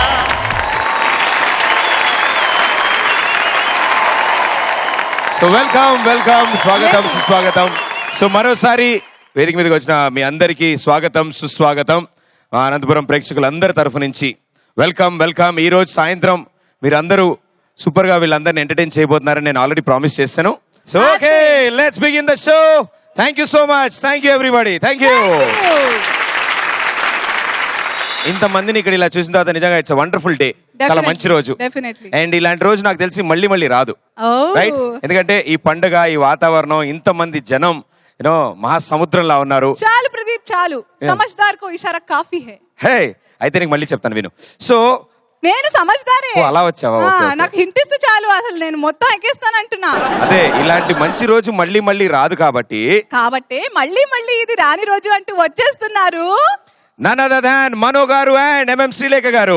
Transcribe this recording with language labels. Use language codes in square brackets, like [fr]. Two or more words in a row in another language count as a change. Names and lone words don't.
[en] So welcome, [te] స్వాగతం, సుస్వాగతం. సో మరోసారి వేదిక మీదకి వచ్చిన మీ అందరికీ స్వాగతం, సుస్వాగతం. అనంతపురం ప్రేక్షకులందరి తరఫు నుంచి వెల్కమ్. ఈ రోజు సాయంత్రం మీరందరూ సూపర్ గా వీళ్ళందరినీ ఎంటర్టైన్ చేయబోతున్నారని నేను [en] already promise [te] చేశాను. [en] So okay, Let's begin the show. Thank you so much. Thank you everybody. Thank you. [te] ఇంతమందిని ఇక్కడ ఇలా చూసిన తర్వాత నిజంగా [en] it's wonderful day. [te] చాలా మంచి రోజు. [en] Definitely. [te] అండ్ ఇలాంటి రోజు నాకు తెలిసి మళ్ళీ మళ్ళీ రాదు. [en] Oh. [te] రైట్, ఎందుకంటే ఈ పండుగ, ఈ వాతావరణం, ఇంతమంది జనం మహాసముద్రంలా ఉన్నారు. చాలు ప్రదీప్ చాలు, [hi] समझदार को इशारा काफ़ी है. హే, [te] అయితే నీకు మళ్ళీ చెప్తాను విను. సో నేను సమజ్దారే. అలా వచ్చావా? నాకు హింట్ ఇస్తే చాలు, అసలు నేను మొత్తం ఎక్కేస్తాను అంటున్నా. అదే, ఇలాంటి మంచి రోజు మళ్ళీ మళ్ళీ రాదు కాబట్టి మళ్ళీ మళ్ళీ ఇది రాని రోజు అంటూ వచ్చేస్తున్నారు [en] none other than [te] మనో గారు అండ్ ఎంఎం శ్రీలేఖ గారు.